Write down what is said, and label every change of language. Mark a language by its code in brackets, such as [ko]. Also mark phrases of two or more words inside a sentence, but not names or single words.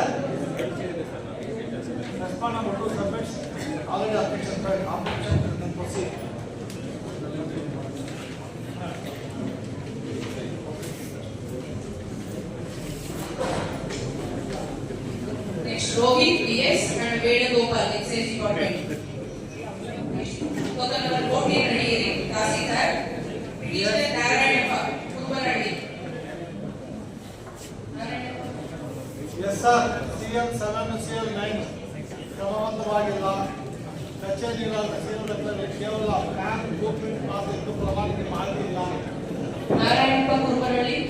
[en] respond ಮಾಡ್ಬಿಟ್ಟು submits already objection proceed. ನೆಕ್ಸ್ಟ್ Rohit PS and Vedagopal, Excise Department. Total number 14 ready. Tahsildar, Petitioner Narayanappa, Kurbanadi. yes sir, CM 7 CM 9 ಕ್ರಮಬದ್ಧವಾಗಿಲ್ಲ. [kn] ಕಚೇರಿಗಳ ತಹಸೀಲ್ದಾರರಲ್ಲಿ ಕೇವಲ [en] plan blue print [kn] ಮಾತ್ರ ಇದ್ದು ಪ್ರಮಾಣಿತ ಮಾಹಿತಿ ಇಲ್ಲ. Narayanappa, Kurbanadi.